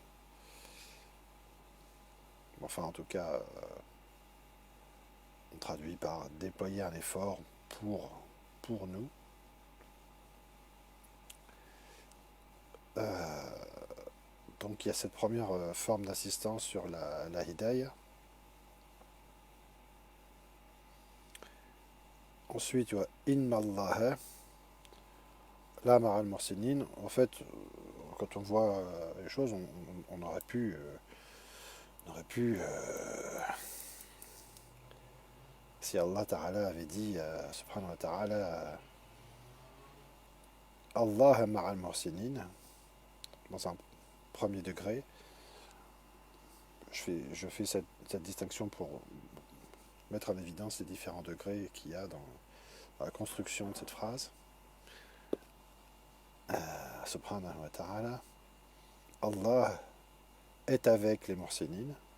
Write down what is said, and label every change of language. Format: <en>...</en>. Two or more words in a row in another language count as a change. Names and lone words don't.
<fr>Enfin, en tout cas, on traduit par déployer un effort pour nous. Donc il y a cette première forme d'assistance sur la hidayah. Ensuite, il y a</fr> <ar>إن الله لمع المرسنين.</ar> <fr>En fait, quand on voit les choses, on aurait pu si</fr> <ar>الله تعالى</ar> <fr>avait dit,</fr> <ar>سبحانه وتعالى الله مع المرسنين,</ar> <fr>dans un premier degré, je fais cette distinction pour mettre en évidence les différents degrés qu'il y a dans la construction de cette phrase.</fr> <ar>سبحانه وتعالى,</ar> <fr>Allah est avec les mursinin.</fr>